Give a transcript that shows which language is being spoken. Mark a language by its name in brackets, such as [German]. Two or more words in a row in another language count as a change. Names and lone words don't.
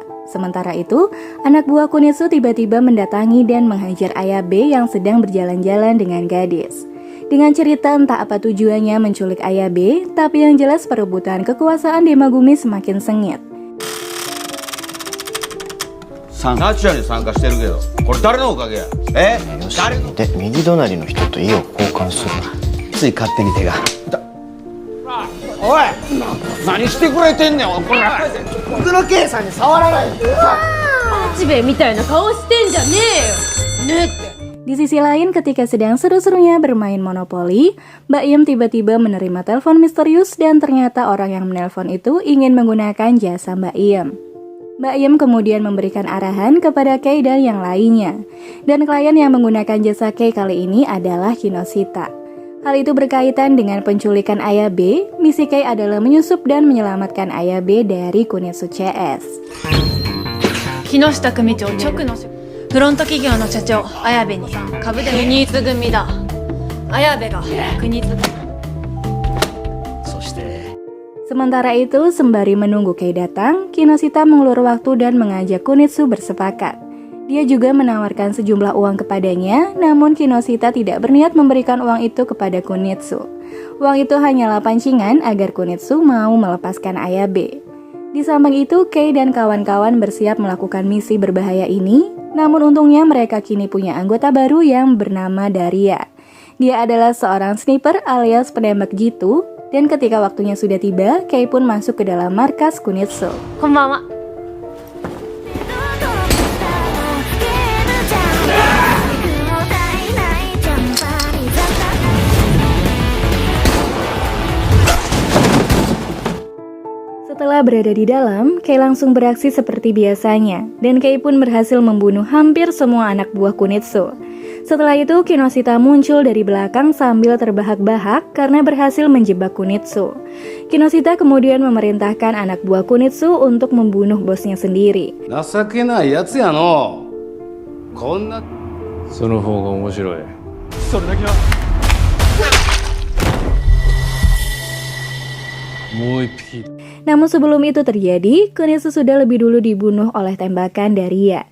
[Indonesian] Sementara itu, anak buah Kunitsu tiba-tiba mendatangi dan menghajar Ayabe yang sedang berjalan-jalan dengan gadis. Dengan cerita entah apa tujuannya menculik Ayabe, tapi yang jelas perebutan kekuasaan di Magumi semakin sengit. [Japanese] ナチュラルに参加してるけど、これ誰のおかげや。よし、で右隣の人と意を交換するわ。つい勝手に手が。おい、何してくれてんねん。おい、これ僕の計算に触らないで。八兵衛みたいな顔してんじゃねえよ。ねって。 [Indonesian] Di sisi lain, ketika sedang seru-serunya bermain monopoli, Mbak Iem tiba-tiba menerima telepon misterius dan ternyata orang yang menelpon itu ingin menggunakan jasa Mbak Iem. Mbak Iem kemudian memberikan arahan kepada Kei dan yang lainnya. Dan klien yang menggunakan jasa Kei kali ini adalah Kinoshita. Hal itu berkaitan dengan penculikan Ayabe. Misi Kei adalah menyusup dan menyelamatkan Ayabe dari Kunitsu CS. [Japanese] 木下組長直のフロント企業の社長綾部に株で国津組だ。綾部が国津。 [Indonesian] Sementara itu, sembari menunggu Kei datang, Kinoshita mengulur waktu dan mengajak Kunitsu bersepakat. Dia juga menawarkan sejumlah uang kepadanya, namun Kinoshita tidak berniat memberikan uang itu kepada Kunitsu. Uang itu hanyalah pancingan agar Kunitsu mau melepaskan Ayabe. Di samping itu, Kei dan kawan-kawan bersiap melakukan misi berbahaya ini, namun untungnya mereka kini punya anggota baru yang bernama Daria. Dia adalah seorang sniper alias penembak jitu, dan ketika waktunya sudah tiba, Kei pun masuk ke dalam markas Kunitsu. [Japanese] こんばんは。 [Indonesian] Setelah berada di dalam, Kei langsung beraksi seperti biasanya, dan Kei pun berhasil membunuh hampir semua anak buah Kunitsu. Setelah itu, Kinoshita muncul dari belakang sambil terbahak-bahak karena berhasil menjebak Kunitsu. Kinoshita kemudian memerintahkan anak buah Kunitsu untuk membunuh bosnya sendiri. [Japanese] 情けないやつやの。こんな。その方が面白い。それだけは。もう一匹。 [Indonesian] Namun sebelum itu terjadi, Kunitsu sudah lebih dulu dibunuh oleh tembakan Daria.